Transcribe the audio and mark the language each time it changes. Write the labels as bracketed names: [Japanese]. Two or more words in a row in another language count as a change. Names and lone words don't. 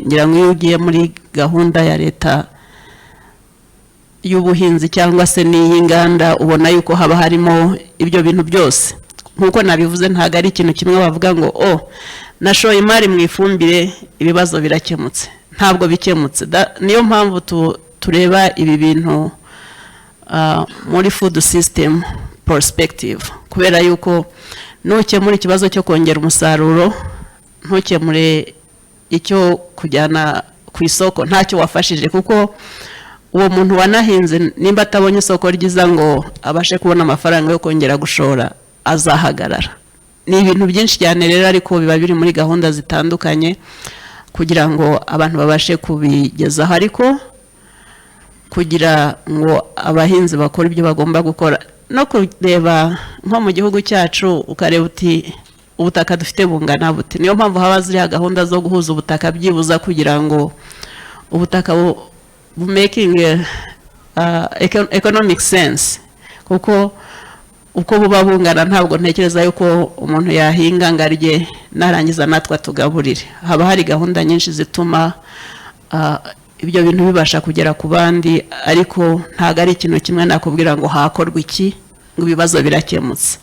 [Kinyarwanda] Ngira ngo iyo ugiye muri gahunda ya leta y'ubuhinzi cyangwa se n'iy'inganda ubona yuko haba harimo ibyo bintu byose. Nkuko nabivuze, ntago ari ikintu kimwe bavuga ngo oh, nashoye imari mu ifumbire ibibazo birakemutse. Ntabwo bikemutse. Niyo mpamvu tureba ibi bintu muri [English] food system perspective, [Kinyarwanda] kubera yuko nukemura ikibazo cyo kongera umusaruro, ntukemure icyo kujyana ku isoko, ntacyo wafashije, kuko uwo muntu wanahinze nimba atabonye isoko ryiza ngo abashe kubona amafaranga yo kongera gushora, azahagarara. Ni ibintu byinshi cyane rero, ariko biba biri muri gahunda zitandukanye kugira ngo abantu babashe kubigezaho, ariko kugira ngo abahinzi bakora ibyo bagomba gukora no kureba nko mu gihugu cyacu ukareba uti ubutaka dufite bungana bute. Niyo mpamvu haba ziriya gahunda zo guhuza ubutaka byibuza kugira ngo ubutaka [English] making economic sense, [Kinyarwanda] kuko uko buba bungana ntabwo ntekereza yuko umuntu yahinga ngo arye narangiza natwe tugaburire. Haba hari gahunda nyinshi zituma ibyo bintu bibasha kugera ku bandi, ariko ntago ari ikintu kimwe nakubwira ngo hakorwa iki ngo ibibazo birakemutse.